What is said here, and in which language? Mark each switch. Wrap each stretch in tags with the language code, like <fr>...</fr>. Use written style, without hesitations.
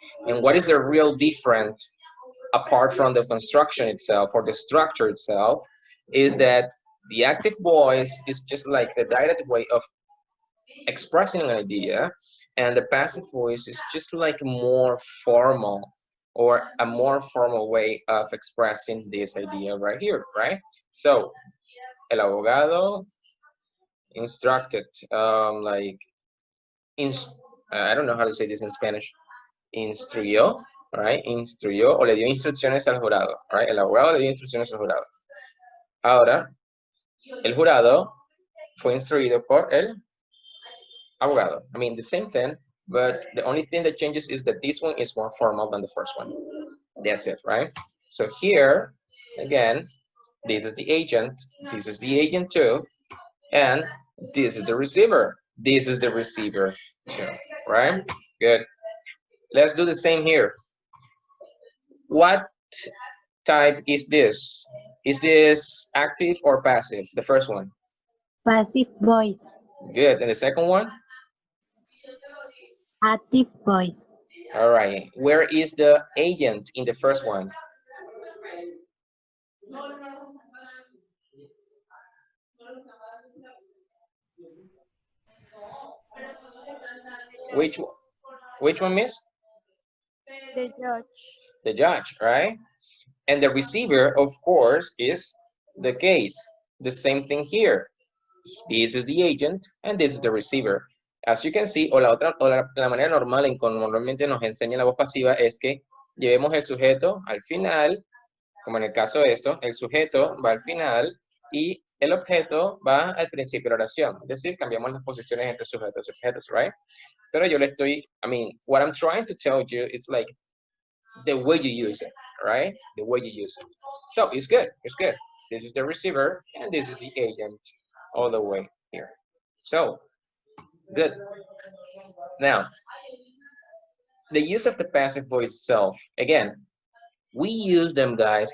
<en>And what is the real difference apart from the construction itself or the structure itself is that the active voice is just like the direct way of expressing an idea, and the passive voice is just like more formal or a more formal way of expressing this idea right here, right? So,</en> <es>el abogado</es> <en>instructed, I don't know how to say this in Spanish, instruyó, right?</en> <es>Instruyó o le dio instrucciones al jurado, right? El abogado le dio instrucciones al jurado. Ahora, el jurado fue instruido por el abogado.</es> <en>I mean, the same thing, but the only thing that changes is that this one is more formal than the first one. That's it, right? So here, again, this is the agent, this is the agent too, and this is the receiver. This is the receiver too, right? Good. Let's do the same here. What type is this? Is this active or passive? The first one. Passive voice. Good. And the second one? Active voice. All right. Where is the agent in the first one? Which one, miss? The judge. The judge, right? And the receiver, of course, is the case. The same thing here. This is the agent and this is the receiver. As you can see,</en> <es>la manera normal en como normalmente nos enseña la voz pasiva es que llevemos el sujeto al final, como en el caso de esto, el sujeto va al final y el objeto va al principio de la oración. Es decir, cambiamos las posiciones entre sujetos y objetos, right? Pero yo le estoy,</es> <en>what I'm trying to tell you is like the way you use it, right? The way you use it. So it's good, it's good. This is the receiver and this is the agent all the way here. So, good. Now, the use of the passive voice itself, again, we use them, guys.</en>